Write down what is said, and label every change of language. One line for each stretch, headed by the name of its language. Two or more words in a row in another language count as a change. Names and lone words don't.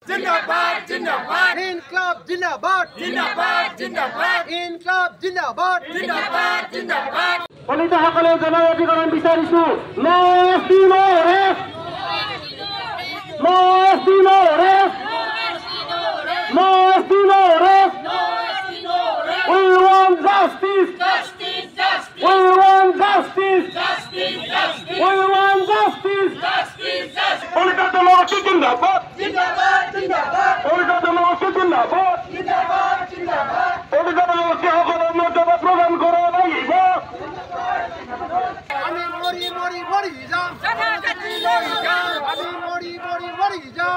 Hindi: जिंदाबाद जिंदाबाद इनकलाब जिंदाबाद जिंदाबाद जिंदाबाद इनकलाब जिंदाबाद जिंदाबाद जिंदाबाद
Assamese: দলিতসকলে জন অধিকৰণ বিচাৰিছো
English: no ST no rest no ST no rest no ST no rest we want justice justice justice we want justice justice justice we want justice justice justice
Assamese: দলিত জনগোষ্ঠী জিন্দাবাদ
Hindi: जिंदाबाद जिंदाबाद
Assamese: দলিত জনগোষ্ঠী জিন্দাবাদ
Hindi: जिंदाबाद जिंदाबाद
Assamese: দলিত জনগোষ্ঠীসকলৰ মৰ্যাদা প্ৰদান কৰিব লাগিব আমি মরি মরি মরি যাম জনজাতি লই যাম আমি মরি মরি মরি যাম